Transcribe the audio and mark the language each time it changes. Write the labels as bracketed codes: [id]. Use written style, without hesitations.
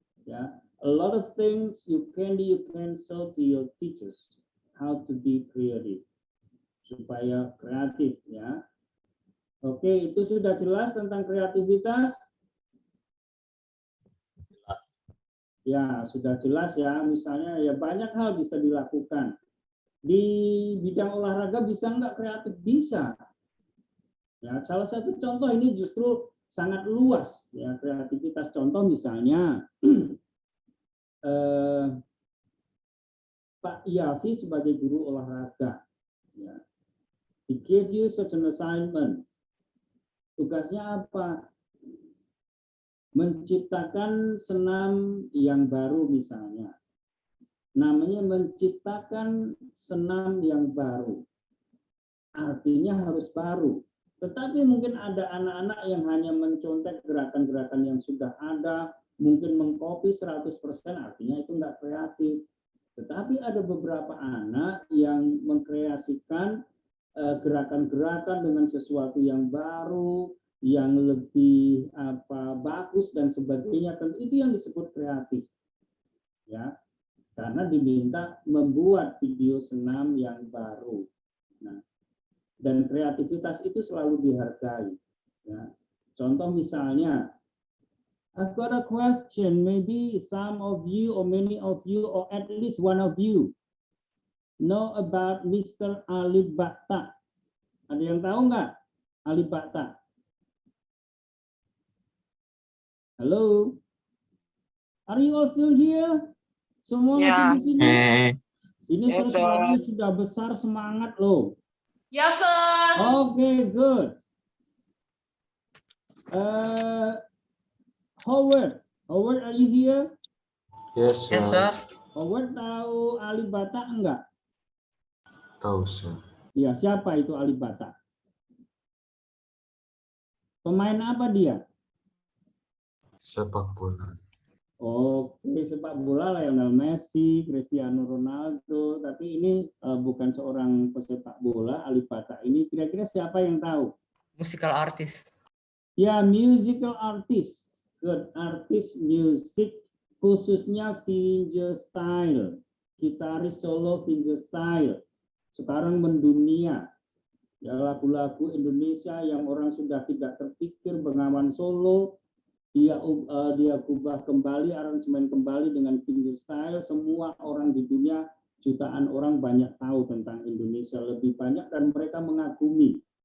[en] Ya, a lot of things you can show to your teachers how to be creative [id] supaya kreatif ya. Oke, itu sudah jelas tentang kreativitas? Jelas. Ya, sudah jelas ya. Misalnya ya banyak hal bisa dilakukan. Di bidang olahraga bisa nggak kreatif? Bisa. Ya, salah satu contoh ini justru sangat luas ya kreativitas. Contoh misalnya Pak Yafi sebagai guru olahraga. Ya. [en] He gave you such an assignment. [id] Tugasnya apa? Menciptakan senam yang baru misalnya. Namanya menciptakan senam yang baru. Artinya harus baru. Tetapi mungkin ada anak-anak yang hanya mencontek gerakan-gerakan yang sudah ada, mungkin mengcopy 100%, artinya itu enggak kreatif. Tetapi ada beberapa anak yang mengkreasikan gerakan-gerakan dengan sesuatu yang baru, yang lebih bagus dan sebagainya. Tentu itu yang disebut kreatif, ya, karena diminta membuat video senam yang baru. Nah, dan kreativitas itu selalu dihargai. Ya. Contoh misalnya, [en] I've got a question. Maybe some of you or many of you or at least one of you know about Mr. Ali Bata. [id] Ada yang tahu nggak Ali Bata? [en] Halo? Are you all still here? [id] Semua masih di sini? Ini sesuatu sudah besar, semangat loh. [en] Yes, sir. Okay, good. Howard, are you here? Yes, Yes, sir. [id] Howard tahu Ali Bata enggak? Tahu, sir. Ya, siapa itu Ali Bata? Pemain apa dia? Sepak bola. Oke, sepak bola Lionel Messi, Cristiano Ronaldo. Tapi ini bukan seorang pesepak bola, Ali Bata ini. Kira-kira siapa yang tahu? [en] Musical artist. Ya, musical artist. Good, artist music, [id] khususnya [en] fingerstyle. [id] Gitaris solo fingerstyle. Sekarang mendunia. Ya, lagu-lagu Indonesia yang orang sudah tidak terpikir, Bengawan Solo, dia ubah kembali, aransemen kembali dengan fingerstyle. Semua orang di dunia, jutaan orang banyak tahu tentang Indonesia, lebih banyak dan mereka mengagumi.